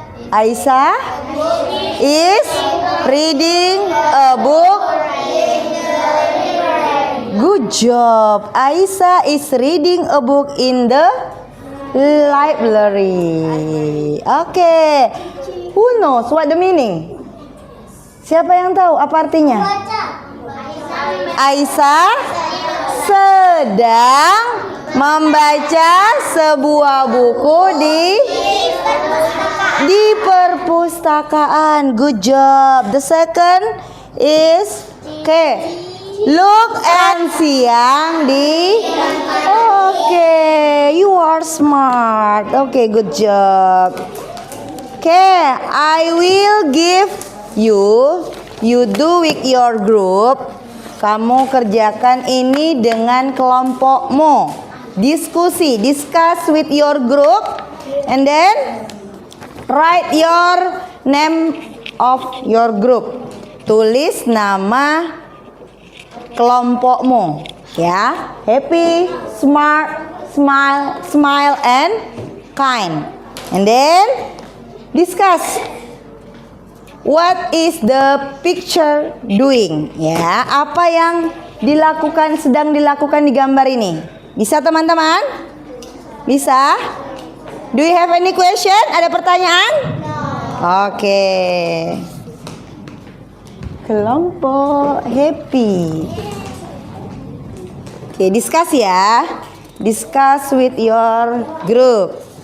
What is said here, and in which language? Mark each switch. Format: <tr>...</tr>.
<en>Aisyah is reading a book. Good job. Aisyah is reading a book in the library. Okay. Who knows what the meaning?</en> <id>Siapa yang tahu apa artinya? Aisyah sedang membaca sebuah buku di perpustakaan.</id> <en>Good job. The second is okay. Look and siang di. Okay, you are smart. Okay, good job. Okay, I will give you. You do with your group.</en> <id>Kamu kerjakan ini dengan kelompokmu.</id> <en>Diskusi, discuss with your group, and then write your name of your group.</en> <id>Tulis nama kelompokmu, ya.</id> <en>Happy, smart, smile, and kind. And then discuss. What is the picture doing?</en> <id>Ya, apa yang sedang dilakukan di gambar ini? Bisa teman-teman? Bisa?</id> <en>Do you have any question?</en> <id>Ada pertanyaan? Oke. Kelompok happy. Oke, discuss ya.</id> <en>Discuss with your group.</en>